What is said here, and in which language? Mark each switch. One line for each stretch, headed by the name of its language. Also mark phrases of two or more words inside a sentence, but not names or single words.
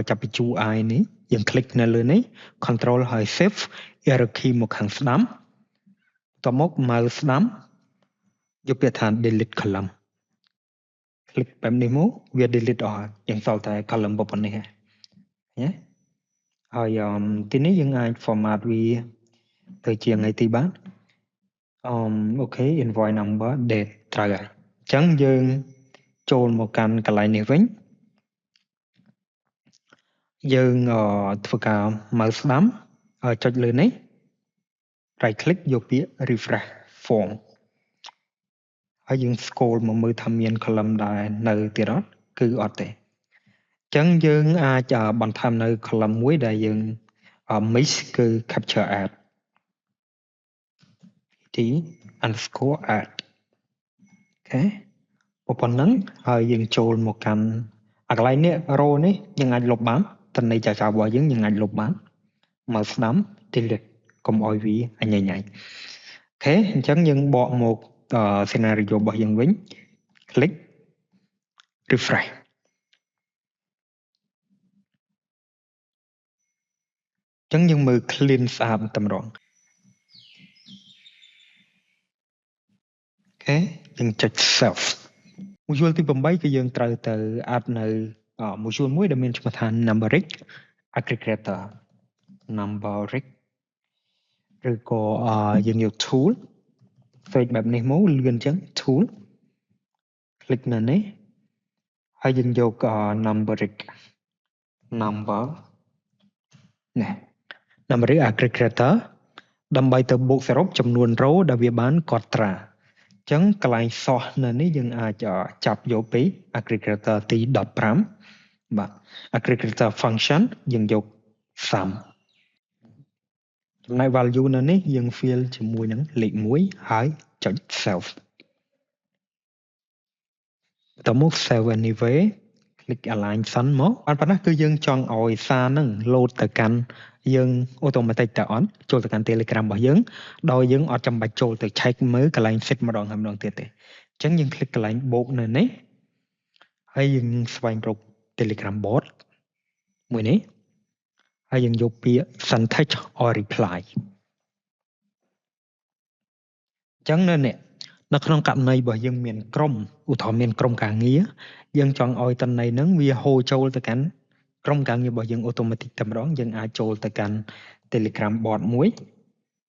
Khmer: ចាប់ពីជួរ I នេះយើង click នៅលើនេះ control ហើយ shift arrow key មកខាងស្ដាំតបមក mouse ស្ដាំយកពាក្យថា
English: delete column
Khmer: click បែបនេះមកវា delete អស់យើងសល់តែ column ប៉ុណ្ណេះណាហើយទីនេះយើងអាច format វាទៅជាថ្ងៃទីបានអូខេ
English: invoice number date
Khmer: ត្រូវហើយអញ្ចឹងយើងចូលមកកាន់កន្លែងនេះវិញ យើងធ្វើការ mouse ស្ដាំចុចលើនេះ
English: right click
Khmer: យកពាក្យ
English: refresh form
Khmer: ហើយយើង scroll មកមើលថាមាន column ដែរនៅទៀតអត់គឺអត់ទេអញ្ចឹងយើងអាចបន្ថែមនៅ column មួយដែលយើង miss គឺ
English: capture add t underscore add
Khmer: អូខេប៉ុណ្ណឹងហើយយើងចូលមកកាន់កន្លែងនេះ row នេះយើងអាចលុបបានតន័យចាស់របស់យើងអាចលុបបានមកស្ដាំ delete កុំឲ្យវាអញ្ញញ៉ៃអូខេអញ្ចឹងយើងបកមក scenario របស់យើងវិញ
English: click refresh
Khmer: អញ្ចឹងយើងមើល clean ស្អាតតែម្ដងអូខេយើងចុច
English: save module
Khmer: ទី8គឺយើងត្រូវទៅ add នៅ module មួយដែលមានឈ្មោះថា
English: numeric aggregator numeric
Khmer: ឬក៏យើងយក tool ផ្សេងបែបនេះមកលឿនអញ្ចឹង
English: tool click
Khmer: នៅនេះហើយយើងយក numeric aggregator ដើម្បីទៅបូកសរុបចំនួន row ដែលវាបានកត់ត្រាអញ្ចឹងកន្លែង source នៅនេះយើងអាចចាប់យកពី aggregator ទី 15 បាទ
English: aggregator function
Khmer: យើងយក sum ចំណែក value នៅនេះយើង fill ជាមួយនឹងលេខ1ហើយចុច save តមក
English: save anyway click align sun
Khmer: មកបានប៉ុណ្ណាគឺយើងចង់ឲ្យសារហ្នឹង load ទៅកាន់យើង automatic តើអត់ចូលទៅកាន់ Telegram របស់យើងដោយយើងអត់ចាំបាច់ចូលទៅ check មើលកន្លែង set ម្ដងហើយម្ដងទៀតទេអញ្ចឹងយើង click កន្លែងបូកនៅនេះហើយយើងស្វែងរក
English: Telegram bot
Khmer: មួយនេះហើយយើងយកពាក្យ
English: send text or reply
Khmer: អញ្ចឹងនៅក្នុងករណីរបស់យើងមានក្រុមឧទាហរណ៍មានក្រុមការងារយើងចង់ឲ្យតន័យហ្នឹងវាហូរចូលទៅកាន់ក្រុមការងាររបស់យើង automatic តែម្ដងយើងអាចចូលទៅកាន់
English: Telegram bot
Khmer: មួយ